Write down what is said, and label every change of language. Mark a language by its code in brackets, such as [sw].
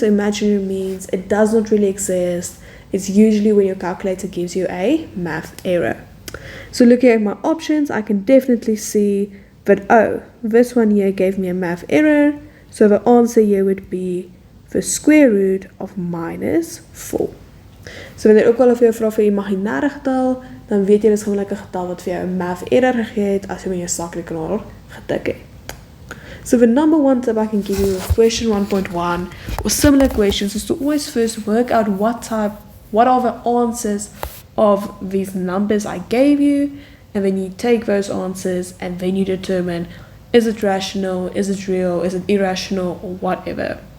[en] So imaginary means it does not really exist. It's usually when your calculator gives you a math error. So looking at my options, I can definitely see that, oh, this one here gave me a math error. So the answer here would be the square root of -4. [af] So wanneer ook al of jy vra vir 'n imaginêre getal, dan weet jy dis gewoonlik 'n getal wat vir jou 'n math error gegee het as jy met jou sakrekenaar getik het. [en] So the number 1 tip I can give you with question 1.1 or similar questions is to always first work out what are the answers of these numbers I gave you, and then you take those answers and then you determine, is it rational, is it real, is it irrational, or whatever.